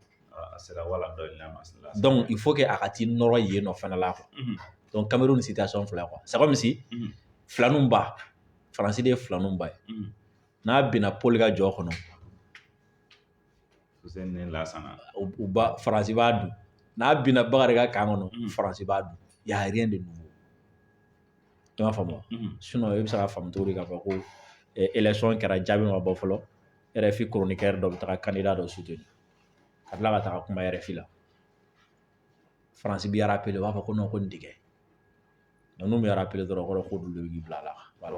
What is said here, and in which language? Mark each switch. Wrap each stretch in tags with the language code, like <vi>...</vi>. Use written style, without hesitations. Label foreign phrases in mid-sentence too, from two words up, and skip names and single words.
<bm>A sera wala dɔ in ma.</bm> <fr>donc il faut que</fr> <bm>a ka t'i nɔrɔ yen nɔ fana la</bm> <fr>quoi donc</fr> <bm>Cameroun situation fila</bm> <fr>quoi c'est comme si</fr> <bm>filaninw ba faransi de ye filaninw ba ye n'a binna Paul ka jɔ kɔnɔ Ni Lansana. u ba faransi b'a dun n'a binna Bakari ka kan kɔnɔ faransi b'a dun</bm> <fr>y a rien de nouveau</fr> <bm>i m'a faamu sinon i bɛ se ka faamu cogo di k'a fɔ ko élection kɛra jaabi ma bɔ fɔlɔ RFI chroniqueur dɔ bɛ taga candidat dɔ soutenir ka tila ka taga kuma RFI la faransi b'i rappelé u b'a fɔ ko non ko nin tɛ kɛ n'u bɛ rappelé dɔrɔn o kɔrɔ ko olu de b'i bila a la voilà</bm>